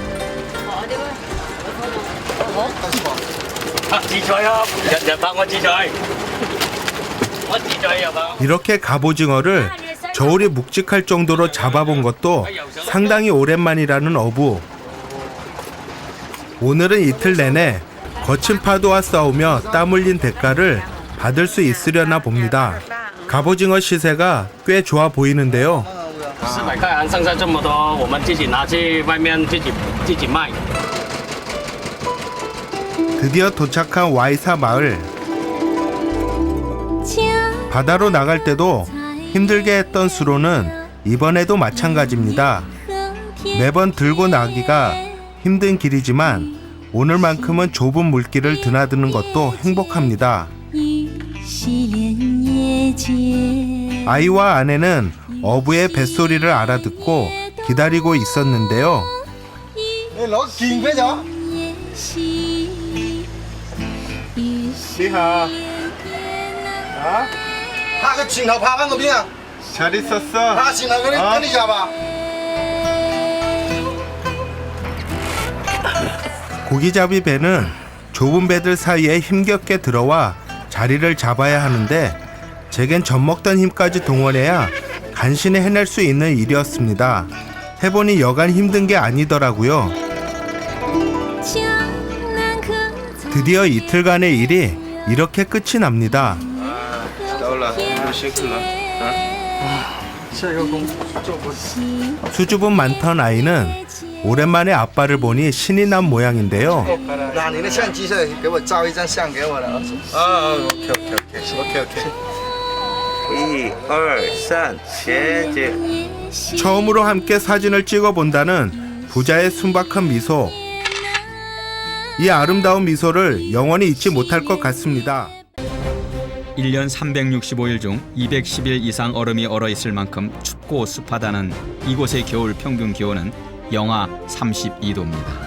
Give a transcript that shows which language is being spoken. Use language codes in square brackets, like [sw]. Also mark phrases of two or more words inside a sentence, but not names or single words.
[ko] 이렇게 갑오징어를 저울이 묵직할 정도로 잡아본 것도 상당히 오랜만이라는 어부. 오늘은 이틀 내내 거친 파도와 싸우며 땀 흘린 대가를 받을 수 있으려나 봅니다. 갑오징어 시세가 꽤 좋아 보이는데요. [zh] 400 块啊，剩下这么多，我们自己拿去外面自己卖。 [ko] 드디어 도착한 와이사 마을. 바다로 나갈 때도 힘들게 했던 수로는 이번에도 마찬가지입니다. 매번 들고 나기가 힘든 길이지만 오늘만큼은 좁은 물길을 드나드는 것도 행복합니다. 아이와 아내는 어부의 뱃소리를 알아듣고 기다리고 있었는데요. [zh] 你好，他个镜头拍翻个边啊， [ko] 잘 있었어? [zh] 他镜头跟你讲吧。 [ko] 고기잡이 배는 좁은 배들 사이에 힘겹게 들어와 자리를 잡아야 하는데 제겐 젖먹던 힘까지 동원해야 간신히 해낼 수 있는 일이었습니다. 해보니 여간 힘든 게 아니더라고요. 드디어 이틀간의 일이 이렇게 끝이 납니다. 수줍음 많던 아이는 오랜만에 아빠를 보니 신이 난 모양인데요. [zh] 拿你的相机下来，给我照一张相给我的儿子。 1, 2, 3, 前进. [ko] 처음으로 함께 사진을 찍어본다는 부자의 순박한 미소. 이 아름다운 미소를 영원히 잊지 못할 것 같습니다. 1년 365일 중 210일 이상 얼음이 얼어있을 만큼 춥고 습하다는 이곳의 겨울 평균 기온은 영하 32도입니다.